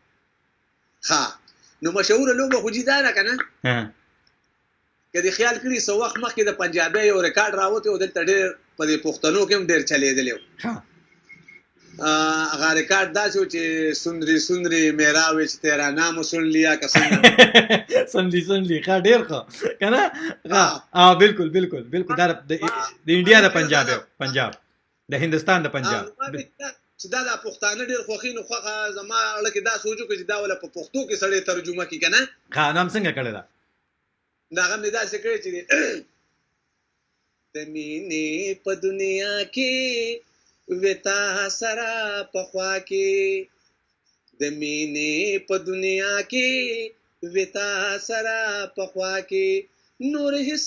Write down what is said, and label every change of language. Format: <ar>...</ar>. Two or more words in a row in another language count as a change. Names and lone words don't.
<ps>ها نو مشهور لوبه خو جدا نه کنه کدی خیال کړی سو وخت مخکې د پنجابي یو ریکارډ راوته او دلته ډېر په پښتنو کې هم ډېر چلیدل ها هغه ریکارډ دا چې سندري</ps> <pa>میرا وچ تیرا نام سن لیا کسن</pa> <ps>سندري ښه ډېر ښه کنه ها بالکل دا د انډیا د پنجاب د هندستان د پنجاب چې دا د پښتانه ډېر خوخي نو خوخه زما لکه دا سوچو چې دا ولا په پښتو کې سړی ترجمه کی کنه ها نام څنګه کړی دا هغه مې دا څه کړی چې د مینې په دنیا کې وتا سره په خوا کې د مینې په دنیا کې وتا سره په خوا کې نور هیڅ</ps>